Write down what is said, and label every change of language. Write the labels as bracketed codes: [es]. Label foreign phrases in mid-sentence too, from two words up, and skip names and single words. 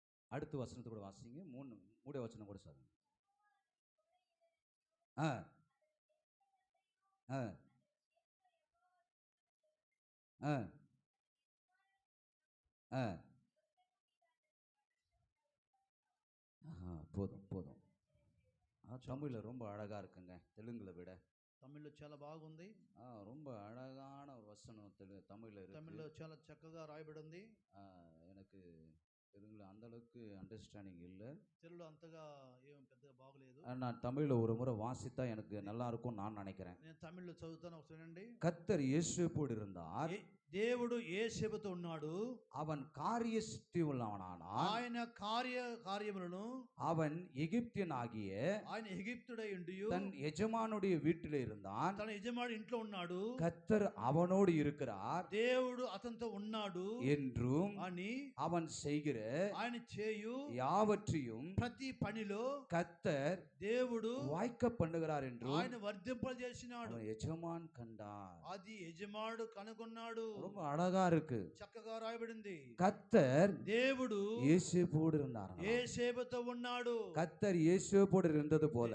[ta] அடுத்த வசனத்தை கூட வாசிங்க. மூணு வசனம் கூட சொல்லுங்க. ஆ ஆ ஆ ஆ போதும் போதும். தமிழில் ரொம்ப அழகா இருக்குங்க தெலுங்குல விட. [te] తమిళ్లో చాలా బాగుంది. [ta] ரொம்ப அழகான ஒரு வசனம் தமிழில் இருக்கு. [te] తమిళ్లో చాలా చక్కగా రాయబడి ఉంది. [ta] எனக்கு தெலுங்குல அந்த அளவுக்கு அண்டர்ஸ்டாண்டிங் இல்லை. [te] తెలుగులో అంతగా ఏం పెద్దగా బాగలేదు. [ta] நான் தமிழில் ஒரு முறை வாசித்தா எனக்கு நல்லா இருக்கும் நான் நினைக்கிறேன். [te] నేను తమిళ్లో చదువుతాను, ఒకసారి వినండి. [ta] கர்த்தர் இயேசுவோடு இருந்தார். [te] దేవుడు యేసేపుతో ఉన్నాడు. [ta] அவன் காரிய சித்தி உள்ளவனானான். [te] ఆయన కార్యములను [ta] அவன் எகிப்தியன் ஆகிய [te] ఆయన ఎగిప్తుడై ఉండి [ta] தன் எஜமானுடைய வீட்டில் இருந்தான். [te] తన యజమాని ఇంట్లో ఉన్నాడు. [ta] கர்த்தர் அவனோடு இருக்கிறார் [te] దేవుడు అతనితో ఉన్నాడు [ta] என்றும் [te] అని [ta] அவன் செய்கிற [te] ఆయన చేయు [ta] யாவற்றையும் [te] ప్రతి పనిలో [ta] கர்த்தர் [te] దేవుడు [ta] வாய்க்க பண்ணுகிறார் என்றும் [te] ఆయన వర్ధింపజేసినాడు. [ta] அவன் எஜமான் கண்டார். [te] అది యజమానుడు కనుగొన్నాడు. [ta] ரொம்ப అழகா இருக்கு. [te] చక్కగా రాయబడింది. [ta] கர்த்தர் [te] దేవుడు [ta] యేసేపోடு இருந்தார். [te] యేసేపుతో ఉన్నాడు. [ta] கர்த்தர் యేసేపోடு இருந்தது போல